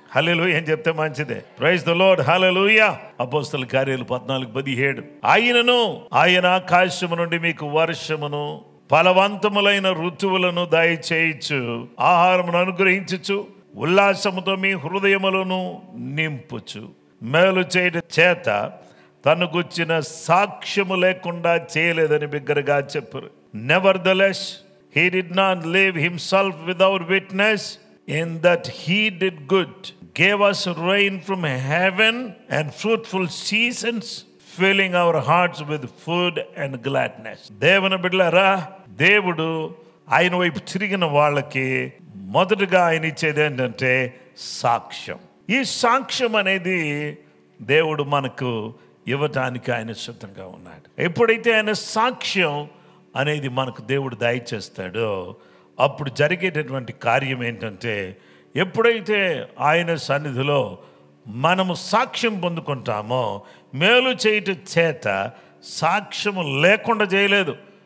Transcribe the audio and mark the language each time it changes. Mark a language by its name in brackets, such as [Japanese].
[Telugu] హల్లెలూయా ఏం చెప్తే మంచిదే. [English] Praise the Lord. [Telugu] హల్లెలూయా. అపోస్తల కార్యాలు 14:17 ఆయనను, ఆయన ఆకాశము నుండి మీకు వర్షమును ఫలవంతములైన ఋతువులను దయచేయచ్చు, ఆహారమును అనుగ్రహించుచు, ఉల్లాసముతో మీ హృదయములను నింపుచు, మేలు చేయట చేత తను గుచ్చిన సాక్ష్యము లేకుండా చేయలేదని బిగ్గరగా చెప్పారు. [English] Nevertheless he did not leave himself without witness, in that he did good, gave us rain from heaven and fruitful seasons, filling our hearts with food and gladness. [Telugu] దేవుని బిడ్డలారా, దేవుడు ఆయన వైపు తిరిగిన వాళ్ళకి మొదటగా ఆయన ఇచ్చేది ఏంటంటే సాక్ష్యం. ఈ సాక్ష్యం అనేది దేవుడు మనకు ఇవ్వటానికి ఆయన సిద్ధంగా ఉన్నాడు. ఎప్పుడైతే ఆయన సాక్ష్యం అనేది మనకు దేవుడు దయచేస్తాడో అప్పుడు జరిగేటటువంటి కార్యం ఏంటంటే, ఎప్పుడైతే ఆయన సన్నిధిలో మనము సాక్ష్యం పొందుకుంటామో, మేలు చేయటం చేత సాక్ష్యము లేకుండా చేయలేదు.